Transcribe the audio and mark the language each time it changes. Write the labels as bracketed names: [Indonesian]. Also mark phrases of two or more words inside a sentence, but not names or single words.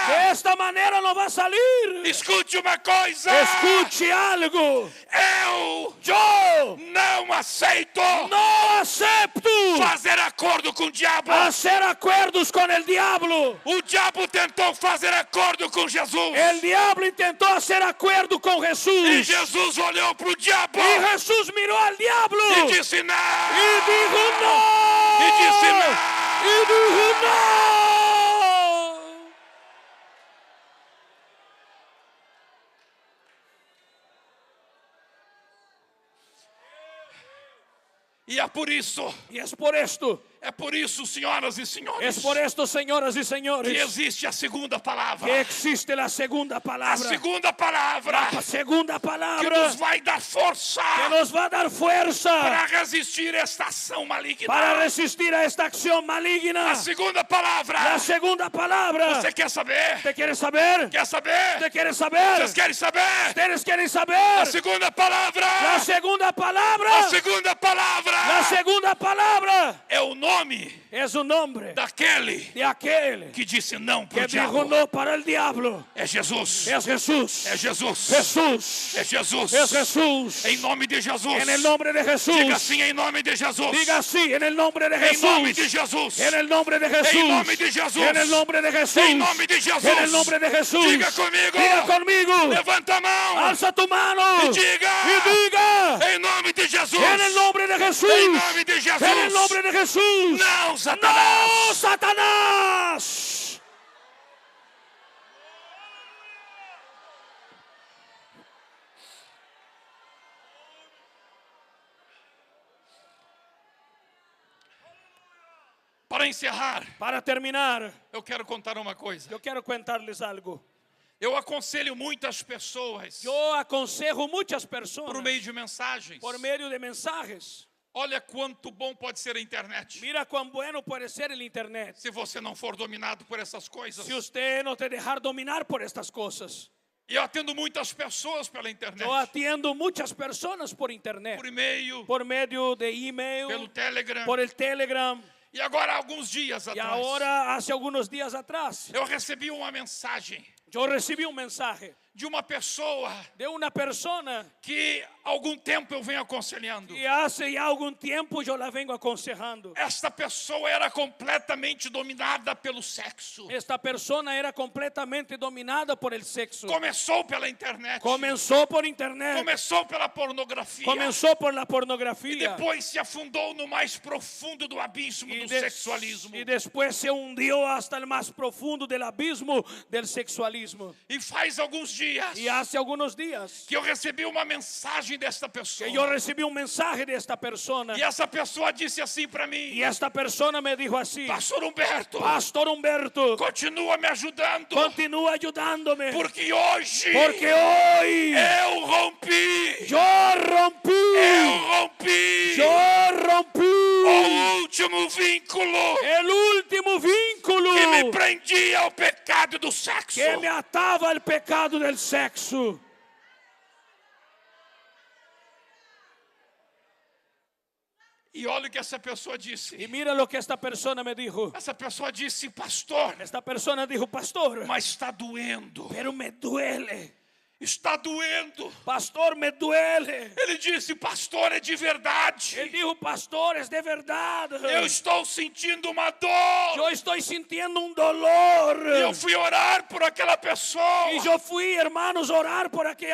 [Spanish] De esta manera no va a salir. [Portuguese] Escute uma coisa. [Spanish] Escuche algo. [Portuguese] Eu não aceito [Spanish] No acepto [Portuguese] fazer acordo com o diabo. [Spanish] hacer acuerdos con el diablo. [Portuguese] O diabo tentou fazer acordo com Jesus. [Spanish] El diablo intentó hacer acuerdo con [Portuguese] E [Spanish] Jesús. [Portuguese] Jesus olhou para o diabo [Spanish] Y Jesús miró al diablo. [Portuguese] e disse não. [Spanish] Y dijo no. [Portuguese] E disse não. [Spanish] Y dijo no. [Portuguese] E é por isso, [Spanish] Y es por esto, [Portuguese] senhoras e senhores, [Spanish] es por esto, señoras y [Portuguese] que [Spanish] señores, [Portuguese] existe a segunda palavra. [Spanish] que existe la segunda [Portuguese] A [Spanish] palabra. [Portuguese] segunda palavra [Spanish] La segunda [Portuguese] que [Spanish] palabra [Portuguese] nos vai dar força [Spanish] que nos va a dar fuerza [Portuguese] para resistir esta ação maligna. [Spanish] para resistir a esta acción [Portuguese] A [Spanish] maligna. [Portuguese] segunda palavra. [Spanish] La segunda palabra. [Portuguese] Você quer saber? [Spanish] ¿Usted quiere saber? [Portuguese] Quer saber? [Spanish] ¿Usted quiere saber? [Portuguese] Vocês querem saber? [Spanish] ¿Ustedes quieren [Portuguese] A [Spanish] saber? [Portuguese] segunda palavra. [Spanish] La segunda palabra. [Portuguese] A segunda palavra [Spanish] La segunda palabra [Portuguese] é o nome [Spanish] es un nombre [Portuguese] daquele [Spanish] de aquel [Portuguese] que disse não para [Spanish] que [Portuguese] o [Spanish] dijo [Portuguese] diabo. [Spanish] no para el diablo. [Portuguese] É Jesus. [Spanish] Es Jesús. [Portuguese] É Jesus. [Spanish] Jesús. [Portuguese] É Jesus. [Spanish] Es Jesús. [Portuguese] Em nome de Jesus. [Spanish] En el nombre de Jesús. [Portuguese] Diga assim em nome de Jesus. [Spanish] Diga así, en el nombre de [Portuguese] Em [Spanish] Jesús. [Portuguese] nome de Jesus. [Spanish] En el nombre de Jesús. [Portuguese] Em nome de Jesus. [Spanish] En el nombre de Jesús. [Portuguese] Em nome de Jesus. [Spanish] En el nombre de Jesús. [Portuguese] Diga comigo. [Spanish] Diga conmigo. [Portuguese] Levanta a mão. [Spanish] Alza tu mano. [Portuguese] E diga. [Spanish] Y diga. [Portuguese] Em nome de Jesus. [Spanish] En el nombre de Jesús. [Portuguese] Em nome de Jesus. [Spanish] En el nombre de Jesús. [Portuguese] Não, Satanás. [Spanish] ¡No, Satanás! [Portuguese] Para encerrar, [Spanish] Para terminar, [Portuguese] eu quero contar uma coisa. [Spanish] yo quiero contarles algo. [Portuguese] Eu aconselho muitas pessoas [Spanish] Yo aconsejo muchas personas [Portuguese] por meio de mensagens. [Spanish] por medio de mensajes. [Portuguese] Olha quanto bom pode ser a internet. [Spanish] Mira cuán bueno puede ser el internet. [Portuguese] Se você não for dominado por essas coisas. [Spanish] Si usted no te dejar dominar por estas cosas. [Portuguese] E eu atendo muitas pessoas pela internet. [Spanish] Yo atiendo muchas personas por internet. [Portuguese] Por e-mail, [Spanish] Por medio de email, [Portuguese] pelo Telegram. [Spanish] por el Telegram. [Portuguese] E agora, alguns dias [Spanish] Y [Portuguese] atrás, [Spanish] ahora, hace algunos días atrás, [Portuguese] eu recebi uma mensagem [Spanish] yo recibí un mensaje [Portuguese] de uma pessoa [Spanish] de una persona [Portuguese] que há algum tempo eu venho aconselhando. [Spanish] y hace ya algún tiempo yo la vengo aconsejando. [Portuguese] Esta pessoa era completamente dominada pelo sexo. [Spanish] Esta persona era completamente dominada por el sexo. [Portuguese] Começou pela internet. [Spanish] Comenzó por internet. [Portuguese] Começou pela pornografia. [Spanish] Comenzó por la [Portuguese] E [Spanish] pornografía. [Portuguese] depois se afundou no mais profundo do abismo do sexualismo. [Spanish] Y después se hundió hasta el más profundo del abismo del sexualismo. [Portuguese] E faz alguns dias [Spanish] Y hace algunos días [Portuguese] que eu recebi uma mensagem desta pessoa. [Spanish] que yo recibí un mensaje de esta persona. [Portuguese] E essa pessoa disse assim para mim: [Spanish] Y esta persona me dijo así: [Portuguese] Pastor Humberto, [Spanish] Pastor Humberto, [Portuguese] continua me ajudando, [Spanish] continúa ayudándome. [Portuguese] porque hoje [Spanish] Porque hoy [Portuguese] eu rompi, [Spanish] yo rompí [Portuguese] o último vínculo [Spanish] el último vínculo [Portuguese] que me prendia ao pecado do sexo. [Spanish] que me ataba al pecado del sexo. [Portuguese] E olha o que essa pessoa disse. [Spanish] Y mira lo que esta persona me dijo. [Portuguese] Essa pessoa disse: Pastor, [Spanish] Esta persona dijo: Pastor, [Portuguese] mas está doendo. [Spanish] pero me duele. [Portuguese] Está doendo. [Spanish] Pastor, me duele. [Portuguese] Ele disse: Pastor, é de verdade. [Spanish] Él dijo: Pastor, es de verdad. [Portuguese] Eu estou sentindo uma dor. [Spanish] Yo estoy sintiendo un dolor. [Portuguese] E eu fui orar por aquela pessoa. [Spanish] Y yo fui, hermanos, a orar por aquella